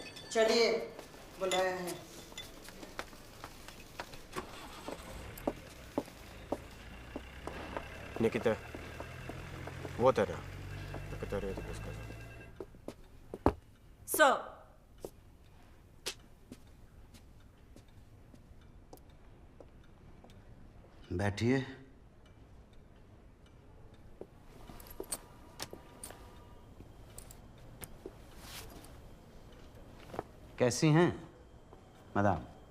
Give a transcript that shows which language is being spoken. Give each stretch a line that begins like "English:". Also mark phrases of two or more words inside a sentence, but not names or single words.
Hindi: चलिए बुलाए हैं।
Russian: Nikita, вот это, который я тебе сказал.
Hindi: Sir. बैठिए। कैसी हैं मैडम?